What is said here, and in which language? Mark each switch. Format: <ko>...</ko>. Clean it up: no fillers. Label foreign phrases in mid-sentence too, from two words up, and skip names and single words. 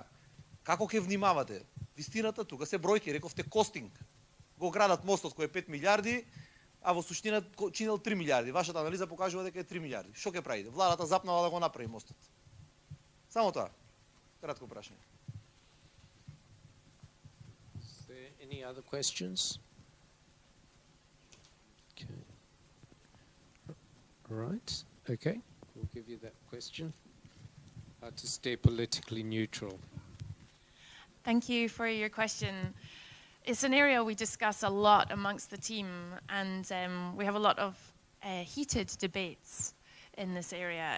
<mk>Како ќе внимавате? Вистината тука се бројки, рековте костинг. Го градат мостот кој е 5 милиарди, а во суштина чинел 3 милиарди. Вашата анализа покажува дека е 3 милиарди. Што ќе правите? Владата запнала да го направи мостот. Само тоа. Кратко прашање.</mk> <en>Is there any other questions? Okay. Right. Okay. We'll give you that question. How to stay politically neutral. Thank you for your question. It's an area we discuss a lot amongst the team, and we have a lot of heated debates in this area.</en>